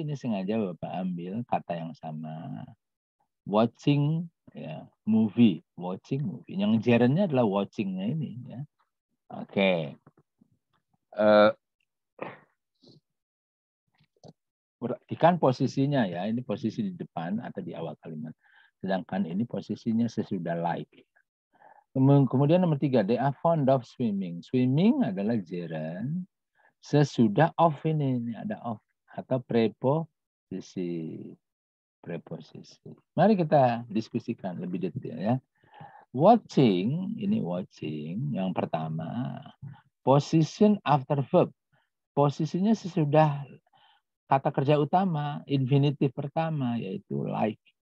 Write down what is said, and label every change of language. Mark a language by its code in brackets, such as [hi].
[id] Ini sengaja Bapak ambil kata yang sama. Watching, ya, movie. Watching movie. Yang gerundnya adalah watchingnya ini. Ya. Oke. Perhatikan posisinya, ya. Ini posisi di depan atau di awal kalimat. Sedangkan ini posisinya sesudah like. Kemudian nomor 3, [en] they are fond of swimming. [id] Swimming adalah gerund. Sesudah of ini ada of atau preposisi. Mari kita diskusikan lebih detail, ya. Watching, ini watching yang pertama. [en] Position after verb. [id] Posisinya sesudah kata kerja utama, infinitif pertama, yaitu like.